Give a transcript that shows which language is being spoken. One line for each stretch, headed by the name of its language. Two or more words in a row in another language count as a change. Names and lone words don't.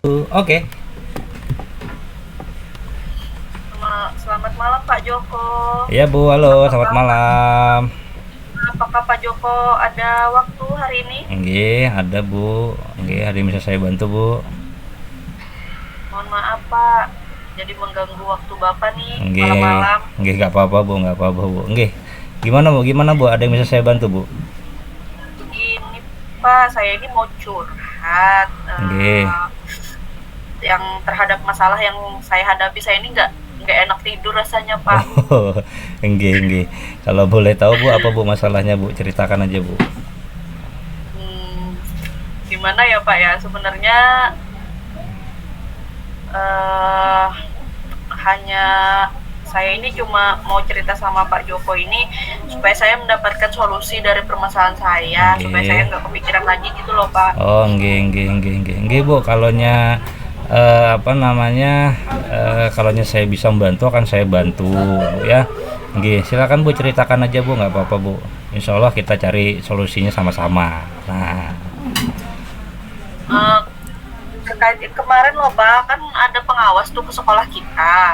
Indonesian: Oke. Selamat malam Pak Joko. Iya Bu, halo, selamat Apakah malam. apakah Pak Joko ada waktu hari ini? Nggih, ada Bu. Nggih, ada yang bisa saya bantu Bu? Mohon maaf Pak, jadi mengganggu waktu Bapak nih Nggih, malam-malam. nggih nggak apa-apa Bu, nggak apa-apa Bu. Nggih. Gimana Bu? Gimana Bu? Ada yang bisa saya bantu Bu? Begini Pak, saya ini mau curhat Nggih. yang terhadap masalah yang saya hadapi. Saya ini nggak enak tidur rasanya Pak.
Javanese: Oh, nggih nggih.
Indonesian: Kalau boleh tahu Bu, apa Bu masalahnya Bu? Ceritakan aja Bu. Hmm, Gimana ya Pak ya? Sebenarnya eh, hanya saya ini cuma mau cerita sama Pak Joko ini supaya saya mendapatkan solusi dari permasalahan saya, supaya saya Nggih. nggak kepikiran lagi gitu loh Pak.
Javanese: Oh, nggih nggih nggih nggih.
Indonesian: Nggih Bu, kalaunya apa namanya, kalaunya saya bisa membantu akan saya bantu Bu ya. Nggih, silakan Bu ceritakan aja Bu, nggak apa-apa Bu.
Arabic: إن شاء الله
Indonesian: kita cari solusinya sama-sama. Nah, Eh, Terkait kemarin loh Pak, kan ada pengawas tuh ke sekolah kita.